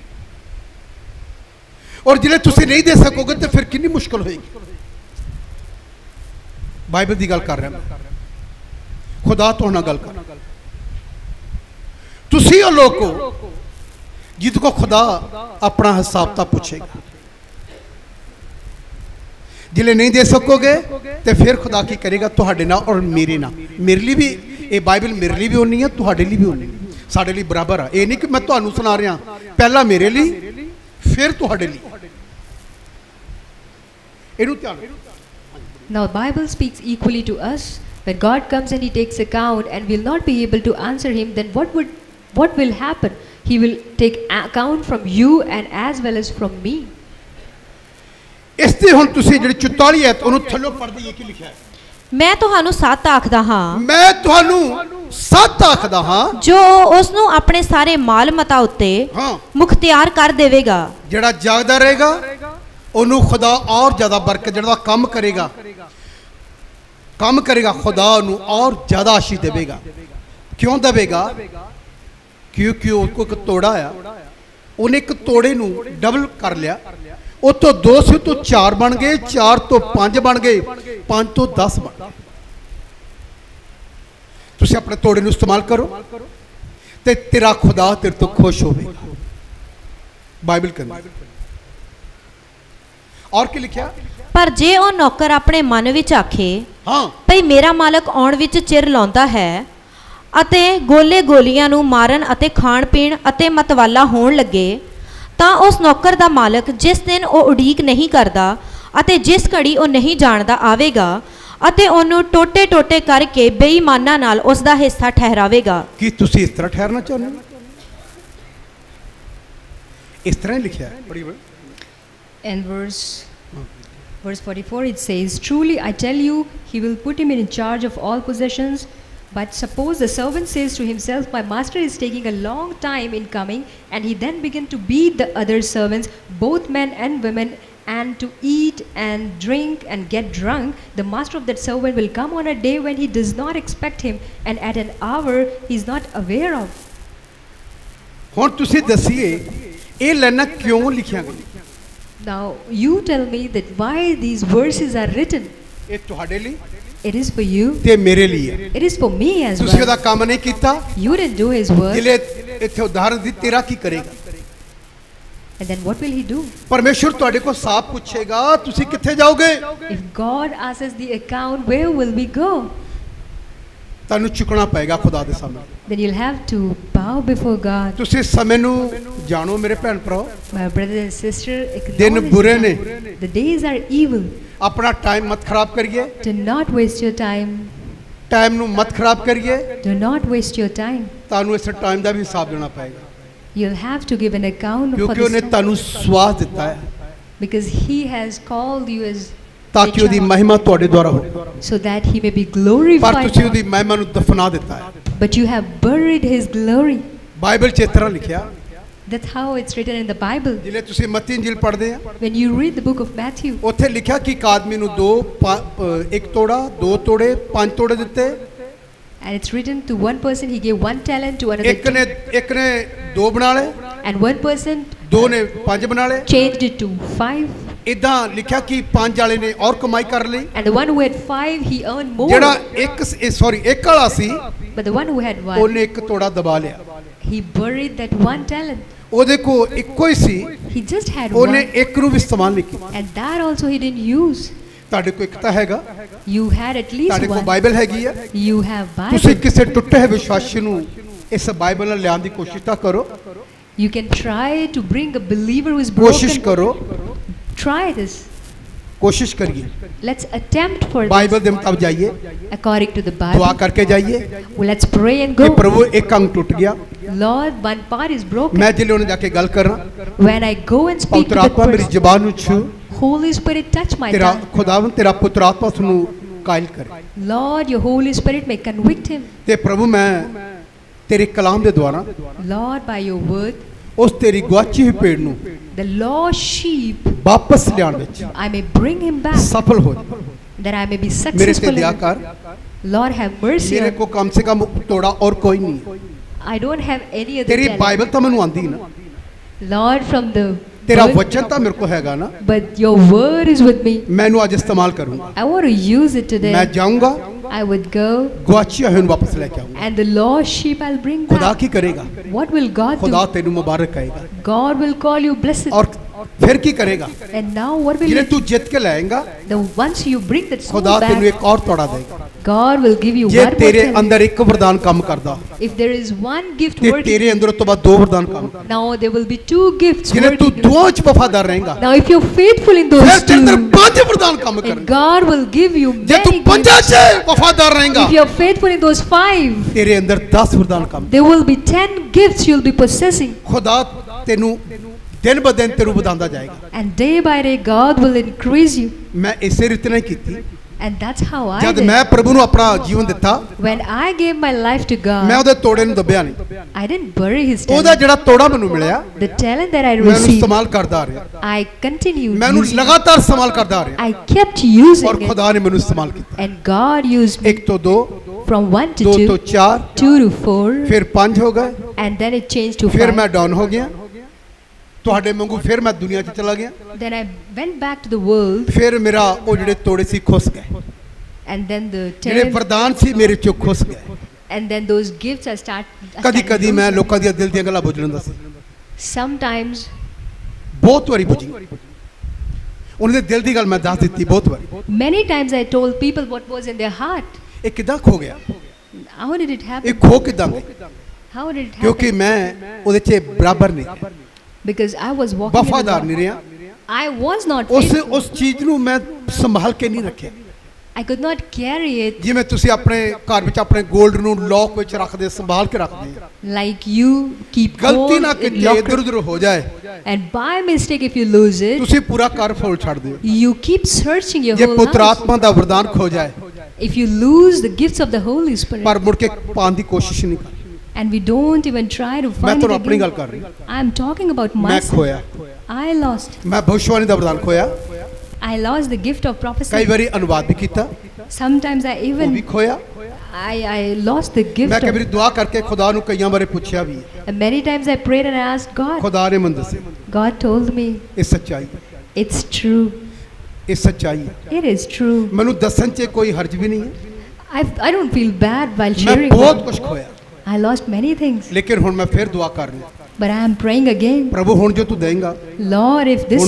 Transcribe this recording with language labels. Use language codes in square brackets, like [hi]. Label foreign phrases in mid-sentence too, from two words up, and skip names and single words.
[pa] ਔਰ ਜਿਹੜੇ ਤੁਸੀਂ ਨਹੀਂ ਦੇ ਸਕੋਗੇ ਤੇ ਫਿਰ ਕਿੰਨੀ ਮੁਸ਼ਕਲ ਹੋਏਗੀ। ਬਾਈਬਲ ਦੀ ਗੱਲ ਕਰ ਰਿਹਾ ਮੈਂ, ਖੁਦਾ ਤੁਹਾਡੇ ਨਾਲ ਗੱਲ ਕਰ। ਤੁਸੀਂ ਉਹ ਲੋਕ ਹੋ ਜਿਹਦੇ ਕੋ ਖੁਦਾ ਆਪਣਾ ਹਿਸਾਬ ਤਾਂ ਪੁੱਛੇਗਾ। ਜਿਲੇ ਨਹੀਂ ਦੇ ਸਕੋਗੇ ਤੋ ਫਿਰ ਖੁਦਾ ਕੀ ਕਰੇਗਾ ਤੁਹਾਡੇ ਨਾਲ ਔਰ ਮੇਰੇ ਨਾਲ। ਮੇਰੇ ਲਿਏ ਭੀ ਯੇ ਬਾਈਬਲ ਮੇਰੇ ਲਿਏ ਭੀ ਹੋਣੀ ਹੈ, ਤੁਹਾਡੇ ਲਿਏ ਭੀ ਹੋਣੀ ਹੈ, ਸਾਡੇ ਲਿਏ ਬਰਾਬਰ ਹੈ। ਯੇ ਨਹੀਂ ਕਿ ਮੈਂ ਤੁਹਾਨੂੰ ਸੁਣਾ ਰਿਹਾ, ਪਹਿਲਾ ਮੇਰੇ ਲਿਏ ਫਿਰ ਤੁਹਾਡੇ ਲਿਏ। ਇਹਨੂੰ ਧਿਆਨ ਰੱਖੋ। [en] Now Bible speaks equally to us. When God comes and he takes account and will not be able to answer him, then what will happen? He will take account from you and as well as from me. [pa] ਇਸ ਤੇ ਹੁਣ ਤੁਸੀਂ ਜਿਹੜੀ 44 ਹੈ ਉਹਨੂੰ ਥੱਲੋਂ ਪੜ੍ਹਦੇ ਇਹ ਕੀ ਲਿਖਿਆ ਹੈ? ਮੈਂ ਤੁਹਾਨੂੰ ਸੱਤ ਆਖਦਾ ਹਾਂ, ਮੈਂ ਤੁਹਾਨੂੰ ਸੱਤ ਆਖਦਾ ਹਾਂ, ਜੋ ਉਸ ਨੂੰ ਆਪਣੇ ਸਾਰੇ ਮਾਲ ਮਤਾ ਉੱਤੇ ਹਾਂ ਮੁਖਤਿਆਰ ਕਰ ਦੇਵੇਗਾ। ਜਿਹੜਾ ਜਾਗਦਾ ਰਹੇਗਾ ਉਹਨੂੰ ਖੁਦਾ ਔਰ ਜ਼ਿਆਦਾ ਬਰਕਤ, ਜਿਹੜਾ ਕੰਮ ਕਰੇਗਾ खुदा ਉਹਨੂੰ ਔਰ ਜ਼ਿਆਦਾ ਆਸ਼ੀਸ਼ ਦੇਵੇਗਾ। ਕਿਉਂ ਦੇਵੇਗਾ? [hi] क्योंकि उसको एक तोड़ा आया, उन्हें एक तोड़े नू डबल कर लिया। वो तो 2 से तो 4 बन गए, 4 तो 5 बन गए, 5 तो 10 बन गए। [pa] ਤੁਸੀਂ ਆਪਣੇ ਤੋੜੇ ਨੂੰ ਇਸਤੇਮਾਲ ਕਰੋ ਤੇ ਤੇਰਾ ਖੁਦਾ ਤੇਰੇ ਤੋਂ ਖੁਸ਼ ਹੋਵੇਗਾ। ਬਾਈਬਲ ਕਹਿੰਦੀ। ਔਰ ਕੀ ਲਿਖਿਆ? ਪਰ ਜੇ ਉਹ ਨੌਕਰ ਆਪਣੇ ਮਨ ਵਿੱਚ ਆਖੇ ਹਾਂ ਭਈ ਮੇਰਾ ਮਾਲਕ ਆਉਣ ਵਿੱਚ ਚਿਰ ਲਾਉਂਦਾ ਹੈ ਅਤੇ ਗੋਲੇ ਗੋਲੀਆਂ ਨੂੰ ਮਾਰਨ ਅਤੇ ਖਾਣ ਪੀਣ ਅਤੇ ਮਤਵਾਲਾ ਹੋਣ ਲੱਗੇ, ਤਾਂ ਉਸ ਨੌਕਰ ਦਾ ਮਾਲਕ ਜਿਸ ਦਿਨ ਉਹ ਉਡੀਕ ਨਹੀਂ ਕਰਦਾ ਅਤੇ ਜਿਸ ਘੜੀ ਉਹ ਨਹੀਂ ਜਾਣਦਾ ਆਵੇਗਾ ਅਤੇ ਉਹਨੂੰ ਟੋਟੇ ਟੋਟੇ ਕਰਕੇ ਬੇਈਮਾਨਾਂ ਨਾਲ ਉਸ ਦਾ ਹਿੱਸਾ ਠਹਿਰਾਵੇਗਾ। ਕੀ ਤੁਸੀਂ ਇਸ ਤਰ੍ਹਾਂ ਠਹਿਰਨਾ ਚਾਹੁੰਦੇ ਹੋ? ਇਸ ਤਰ੍ਹਾਂ ਹੀ ਲਿਖਿਆ ਹੈ। ਬੜੀ ਬੜੀ [en] And verse 44 it says, "Truly I tell you, he will put him in charge of all possessions. But suppose the servant says to himself, my master is taking a long time in coming, and he then begin to beat the other servants, both men and women, and to eat and drink and get drunk, the master of that servant will come on a day when he does not expect him, and at an hour he is not aware of." [pa] ਹੁਣ ਤੁਸੀਂ ਦੱਸੀਏ ਇਹ ਲਾਈਨਾਂ ਕਿਉਂ ਲਿਖੀਆਂ ਗਈਆਂ? [en] Now you tell me that why these verses are written. [pa] ਇਹ ਤੁਹਾਡੇ ਲਈ [en] It is for you. [pa] ਤੇ ਮੇਰੇ ਲਈ ਹੈ। [en] It is for me as [pa] ਤੁਸੀਂ ਉਹਦਾ [en] well. [pa] ਕੰਮ ਨਹੀਂ ਕੀਤਾ। [en] You didn't do his work. [pa] ਜਿਲੇ ਇੱਥੇ ਉਦਾਹਰਨ ਦੀ ਤੇਰਾ ਕੀ ਕਰੇਗਾ? [en] And then what will he do? [pa] ਪਰਮੇਸ਼ਵਰ ਤੁਹਾਡੇ ਕੋਲ ਸਾਫ਼ ਪੁੱਛੇਗਾ ਤੁਸੀਂ ਕਿੱਥੇ ਜਾਓਗੇ? [en] If God asks us the account, where will we go? [pa] ਤੁਹਾਨੂੰ ਝੁਕਣਾ ਪਏਗਾ ਖੁਦਾ ਦੇ ਸਾਹਮਣੇ। [en] Then you'll have to bow before God. [pa] ਤੁਸੀਂ ਸਮੇਂ ਨੂੰ ਜਾਣੋ ਮੇਰੇ ਭੈਣ ਭਰਾਓ। [en] My brother and sister, [pa] ਦਿਨ [en] acknowledge [pa] ਬੁਰੇ ਨੇ। [en] the days are evil. [pa] ਆਪਣਾ ਟਾਈਮ ਮਤ ਖਰਾਬ ਕਰੀਏ। [en] Do not waste your time. [pa] ਟਾਈਮ ਨੂੰ ਮਤ ਖਰਾਬ ਕਰੀਏ। [en] Do not waste your time. [pa] ਤੁਹਾਨੂੰ ਇਸ ਟਾਈਮ ਦਾ ਵੀ ਹਿਸਾਬ ਦੇਣਾ ਪਏਗਾ [en] You'll have to give an account for [pa] ਕਿਉਂਕਿ [en] this [pa] ਉਹਨੇ [en] time. [pa] ਤੁਹਾਨੂੰ ਸਵਾਸ ਦਿੱਤਾ ਹੈ [en] Because he has called you as [pa] ਤਾਂ [en] a [pa] ਕਿ ਉਹਦੀ [en] child, [pa] ਮਹਿਮਾ ਤੁਹਾਡੇ ਦੁਆਰਾ ਹੋਵੇ। [en] so that he may be [pa] ਪਰ [en] glorified. [pa] ਤੁਸੀਂ ਉਹਦੀ ਮਹਿਮਾ ਨੂੰ ਦਫਨਾ ਦਿੱਤਾ ਹੈ। [en] But you have buried his glory. [pa] ਬਾਈਬਲ 'ਚ ਇਸ ਤਰ੍ਹਾਂ ਲਿਖਿਆ। [en] That's how it's written in the Bible. [pa] ਜਿਲੇ ਤੁਸੀਂ ਮੱਤੀ ਇੰਜੀਲ ਪੜ੍ਹਦੇ ਆ [en] When you read the book of Matthew, [pa] ਉੱਥੇ ਲਿਖਿਆ ਕਿ ਇੱਕ ਆਦਮੀ ਨੂੰ ਇੱਕ ਤੋੜਾ, 2 ਤੋੜੇ, 5 ਤੋੜੇ ਦਿੱਤੇ। [en] and it's written to one person he gave 1 talent, to another [pa] ਇੱਕ ਨੇ 2 ਬਣਾ ਲਏ, [en] 2, and one person [pa] 2 ਨੇ 5 ਬਣਾ ਲਏ। [en] changed it to 5, [pa] ਇਦਾਂ ਲਿਖਿਆ ਕਿ 5 ਵਾਲੇ ਨੇ ਔਰ ਕਮਾਈ ਕਰ ਲਈ। [en] and the one who had 5 he earned more. [pa] ਜਿਹੜਾ ਇੱਕ ਵਾਲਾ ਸੀ [en] But the one who had 1, [pa] ਉਹਨੇ ਇੱਕ ਤੋੜਾ ਦਬਾ ਲਿਆ। [en] he buried that 1 talent. [pa] ਉਹਦੇ ਕੋਲ ਇੱਕੋ ਹੀ ਸੀ, [en] He just had [pa] ਉਹਨੇ [en] 1, [pa] ਇੱਕ ਨੂੰ ਵੀ ਇਸਤੇਮਾਲ ਨਹੀਂ ਕੀਤਾ। [en] and that also he didn't use. [pa] ਤੁਹਾਡੇ ਕੋਲ ਇੱਕ ਤਾਂ ਹੈਗਾ, [en] You had at least [pa] ਤੁਹਾਡੇ ਕੋਲ [en] 1. [pa] ਬਾਈਬਲ ਹੈਗੀ ਆ। [en] You have [pa] ਤੁਸੀਂ [en] Bible. [pa] ਕਿਸੇ ਟੁੱਟੇ ਹੋਏ ਵਿਸ਼ਵਾਸੀ ਨੂੰ ਇਸ ਬਾਈਬਲ ਨਾਲ ਲਿਆਉਣ ਦੀ ਕੋਸ਼ਿਸ਼ ਤਾਂ ਕਰੋ। [en] You can try to bring a believer who is [pa] ਕੋਸ਼ਿਸ਼ [en] broken. [pa] ਕਰੋ, [en] Try this. [pa] ਕੋਸ਼ਿਸ਼ ਕਰੀਏ। [en] Let's attempt for [pa] ਬਾਈਬਲ [en] this [pa] ਦੇ ਮੁਤਾਬਕ ਜਾਈਏ, [en] according to the [pa] ਦੁਆ [en] Bible. [pa] ਕਰਕੇ ਜਾਈਏ [en] Well, let's pray and [pa] ਕਿ [en] go. [pa] ਪ੍ਰਭੂ ਇੱਕ ਅੰਗ ਟੁੱਟ ਗਿਆ। [en] Lord, one part is broken. [pa] ਮੈਂ ਜਿਲੇ ਉਹਨੇ ਜਾ ਕੇ ਗੱਲ ਕਰਾਂ, [en] When I go and speak to [pa] ਪਵਿੱਤਰ [en] that [pa] ਆਤਮਾ ਮੇਰੀ [en] person, [pa] ਜ਼ਬਾਨ ਨੂੰ ਛੂ, [en] Holy Spirit touch my [pa] ਤੇਰਾ [en] tongue. [pa] ਖੁਦਾਵੰ ਤੇਰਾ ਪੁੱਤਰ ਆਤਮਾ ਉਸ ਨੂੰ ਕਾਇਲ ਕਰੇ। [en] Lord, your Holy Spirit may convict him. [pa] ਤੇ ਪ੍ਰਭੂ ਮੈਂ ਤੇਰੇ ਕਲਾਮ ਦੇ ਦੁਆਰਾ [en] Lord, by your word, [pa] ਉਸ ਤੇਰੀ ਗੁਆਚੀ ਹੋਈ ਭੇਡ ਨੂੰ [en] the lost sheep, [pa] ਵਾਪਸ ਲਿਆਉਣ ਵਿੱਚ [en] I may bring him back, [pa] ਸਫਲ ਹੋ ਜਾਏ। [en] that I may be [pa] ਮੇਰੇ ਤੇ [en] successful in [pa] ਦਇਆ [en] it. [pa] ਕਰ। [en] Lord, have mercy [pa] ਮੇਰੇ [en] on [pa] ਕੋ [hi] कम से कम [pa] ਤੋੜਾ ਔਰ ਕੋਈ ਨਹੀਂ ਹੈ। [en] I don't have any other [pa] ਤੇਰੀ [en] talent. [pa] ਬਾਈਬਲ ਤਾਂ ਮੈਨੂੰ ਆਂਦੀ ਨਾ, [en] Lord, from the [pa] ਤੇਰਾ [en] word, [pa] ਵਚਨ ਤਾਂ ਮੇਰੇ ਕੋ ਹੈਗਾ ਨਾ, [en] but your word is with me. [pa] ਮੈਨੂੰ ਅੱਜ ਇਸਤੇਮਾਲ ਕਰੂੰਗਾ। [en] I want to use it today. [pa] ਮੈਂ ਜਾਊਂਗਾ, [en] I would go, [pa] ਗੁਆਚੀ ਹੋਈ ਨੂੰ ਵਾਪਸ ਲੈ ਕੇ ਆਊਂਗਾ। [en] and the lost sheep I'll bring [pa] ਖੁਦਾ [en] back. [pa] ਕੀ ਕਰੇਗਾ? [en] What will God [pa] ਖੁਦਾ [en] do? [pa] ਤੈਨੂੰ ਮੁਬਾਰਕ ਕਹੇਗਾ। [en] God will call you blessed. [pa] ਔਰ ਫਿਰ ਕੀ ਕਰੇਗਾ? [en] And now what will [pa] ਜਿਹੜੇ [en] you [pa] ਤੂੰ ਜਿੱਤ ਕੇ ਲਾਏਗਾ, [en] the once you bring that soul [pa] ਖੁਦਾ ਤੈਨੂੰ [en] back, [pa] ਇੱਕ ਔਰ ਤੋੜਾ ਦੇਗਾ। [en] God will give you [pa] ਜੇ [en] one more [pa] ਤੇਰੇ [en] talent. [pa] ਅੰਦਰ ਇੱਕ ਵਰਦਾਨ ਕੰਮ ਕਰਦਾ [en] If there is one gift [pa] ਤੇ [en] working, [pa] ਤੇਰੇ ਅੰਦਰ ਉਸ ਤੋਂ ਬਾਅਦ 2 ਵਰਦਾਨ ਕੰਮ ਕਰਦਾ। [en] now there will be 2 gifts [pa] ਜਿਹੜੇ ਤੂੰ [en] working. [pa] ਦੋਵਾਂ 'ਚ ਵਫਾਦਾਰ ਰਹੇਗਾ, [en] Now if you're faithful in [pa] ਫਿਰ [en] those [pa] ਤੇਰੇ ਅੰਦਰ [en] 2, [pa] 5 ਵਰਦਾਨ ਕੰਮ [en] and [pa] ਕਰਨਗੇ। [en] God will give you [pa] ਜੇ ਤੂੰ [en] many [pa] 5 [en] gifts. [pa] 'ਚ ਵਫਾਦਾਰ ਰਹੇਗਾ, [en] If you're faithful in those 5, [pa] ਤੇਰੇ ਅੰਦਰ 10 ਵਰਦਾਨ ਕੰਮ। [en] there will be 10 gifts you'll be possessing. [pa] ਖੁਦਾ ਤੈਨੂੰ ਦਿਨ ਬ ਦਿਨ ਤੈਨੂੰ ਵਧਾਉਂਦਾ ਜਾਏਗਾ। [en] And day by day God will increase you. [pa] ਮੈਂ ਇਸੇ ਰੀਤ ਨਾਲ ਕੀਤੀ। [en] And that's how I [pa] ਜਦ [en] did. [pa] ਮੈਂ ਪ੍ਰਭੂ ਨੂੰ ਆਪਣਾ ਜੀਵਨ ਦਿੱਤਾ, [en] When I gave my life to [pa] ਮੈਂ [en] God, [pa] ਉਹਦੇ ਤੋੜੇ ਨੂੰ ਦੱਬਿਆ ਨਹੀਂ। [en] I didn't bury his [pa] ਉਹਦਾ [en] talent. [pa] ਜਿਹੜਾ ਤੋੜਾ ਮੈਨੂੰ ਮਿਲਿਆ, [en] The talent that I [pa] ਮੈਂ ਉਹਨੂੰ [en] received, [pa] ਇਸਤੇਮਾਲ ਕਰਦਾ ਆ ਰਿਹਾ। [en] I continued [pa] ਮੈਂ ਉਹਨੂੰ [en] using it. [pa] ਲਗਾਤਾਰ ਇਸਤੇਮਾਲ ਕਰਦਾ ਆ ਰਿਹਾ [en] I kept using [pa] ਔਰ [en] it. [pa] ਖੁਦਾ ਨੇ ਮੈਨੂੰ ਇਸਤੇਮਾਲ ਕੀਤਾ। [en] And God used me [pa] 1 ਤੋਂ 2, [en] from 1 to 2 [pa] ਤੋਂ 2, 4, [en] 2 to 4, [pa] ਫਿਰ 5 ਹੋ ਗਏ, [en] and then it changed to [pa] ਫਿਰ [en] 5. [pa] ਮੈਂ ਡਾਊਨ ਹੋ ਗਿਆ। ਤੁਹਾਡੇ ਵਾਂਗੂ ਫਿਰ ਮੈਂ ਦੁਨੀਆ 'ਚ ਚਲਾ ਗਿਆ। [en] Then I went back to the world, [pa] ਫਿਰ ਮੇਰਾ ਉਹ ਜਿਹੜੇ ਤੋੜੇ ਸੀ ਖੁੱਸ ਗਏ, [en] and then the [pa] ਜਿਹੜੇ [en] talent, [pa] ਵਰਦਾਨ ਸੀ ਮੇਰੇ 'ਚੋਂ ਖੁੱਸ ਗਏ। [en] and then those gifts I [pa] ਕਦੀ [en] started [pa] ਕਦੀ ਮੈਂ [en] losing. [pa] ਲੋਕਾਂ ਦੀਆਂ ਦਿਲ ਦੀਆਂ ਗੱਲਾਂ ਬੁੱਝ ਲੈਂਦਾ ਸੀ। [en] Sometimes [pa] ਬਹੁਤ ਵਾਰੀ ਪੁੱਛੀ ਉਹਨਾਂ ਦੇ ਦਿਲ ਦੀ ਗੱਲ ਮੈਂ ਦੱਸ ਦਿੱਤੀ ਬਹੁਤ ਵਾਰੀ [en] Many times I told people what was in their heart. [pa] ਇਹ ਕਿੱਦਾਂ ਖੋ ਗਿਆ [en] How did it [pa] ਇਹ [en] happen? [pa] ਖੋ ਕਿੱਦਾਂ ਗਿਆ [en] How did it [pa] ਕਿਉਂਕਿ [en] happen? [pa] ਮੈਂ ਉਹਦੇ 'ਚ ਬਰਾਬਰ ਨਹੀਂ [en] Because I was walking in the [pa] ਵਫਾਦਾਰ ਨਹੀਂ [en] wrong. [pa] ਰਿਹਾ [en] I was not [pa] ਉਸ [en] faithful. [pa] ਉਸ ਚੀਜ਼ ਨੂੰ ਮੈਂ ਸੰਭਾਲ ਕੇ ਨਹੀਂ ਰੱਖਿਆ [en] I could not carry it [pa] ਜਿਵੇਂ ਤੁਸੀਂ ਆਪਣੇ ਘਰ ਵਿੱਚ ਆਪਣੇ 골ਡ ਨੂੰ ਲੋਕ ਵਿੱਚ ਰੱਖਦੇ ਸੰਭਾਲ ਕੇ ਰੱਖਦੇ ਆ [en] like you keep [pa] ਗਲਤੀ [en] gold [pa] ਨਾ [en] in [pa] ਕਿਤੇ [en] locker. [pa] ਇੱਧਰ ਉੱਧਰ ਹੋ ਜਾਏ [en] And by mistake, if you lose it, [pa] ਤੁਸੀਂ ਪੂਰਾ ਘਰ ਫੋਲ ਛੱਡ ਦਿਓ [en] you keep searching your [pa] ਜੇ [en] whole [pa] ਪੁੱਤਰ [en] house. [pa] ਆਤਮਾ ਦਾ ਵਰਦਾਨ ਖੋ ਜਾਏ [en] If you lose the gifts of the Holy Spirit, [pa] ਪਰ ਮੁੜ ਕੇ ਪਾਉਣ ਦੀ ਕੋਸ਼ਿਸ਼ ਨਹੀਂ ਕਰ [en] and we don't even try to [pa] ਮੈਂ [en] find [pa] ਤੁਹਾਨੂੰ [en] it [pa] ਆਪਣੀ ਗੱਲ [en] again. [pa] ਕਰ ਰਿਹਾ [en] I'm talking about [pa] ਮੈਂ [en] myself. [pa] ਖੋਇਆ [en] I lost. [pa] ਮੈਂ ਭਵਿੱਖਬਾਣੀ ਦਾ ਵਰਦਾਨ ਖੋਇਆ [en] I lost the gift of [pa] ਕਈ [en] prophecy. [pa] ਵਾਰੀ ਅਨੁਵਾਦ ਵੀ ਕੀਤਾ [en] Sometimes I [pa] ਉਹ ਵੀ [en] even [pa] ਖੋਇਆ [en] I lost the gift [pa] ਮੈਂ ਕਈ ਵਾਰੀ [en] of. [pa] ਦੁਆ ਕਰਕੇ ਖੁਦਾ ਨੂੰ ਕਈਆਂ ਬਾਰੇ ਪੁੱਛਿਆ ਵੀ ਹੈ। [en] And many times I prayed and I asked God. [pa] ਖੁਦਾ ਨੇ ਮੈਨੂੰ ਦੱਸਿਆ [en] God told me [pa] ਇਹ ਸੱਚਾਈ ਹੈ, [en] it's true. [pa] ਇਹ ਸੱਚਾਈ ਹੈ [en] It is true. [pa] ਮੈਨੂੰ ਦੱਸਣ 'ਚ ਕੋਈ ਹਰਜ ਵੀ ਨਹੀਂ ਹੈ [en] I don't feel bad while [pa] ਮੈਂ [en] sharing. [pa] ਬਹੁਤ [en] that. [pa] ਕੁਝ ਖੋਇਆ [en] I lost many things, [pa] ਲੇਕਿਨ ਹੁਣ ਮੈਂ ਫਿਰ ਦੁਆ ਕਰ ਰਿਹਾ [en] but I am praying again. [pa] ਪ੍ਰਭੂ ਹੁਣ ਜੋ ਤੂੰ ਦੇਂਗਾ [en] Lord, if this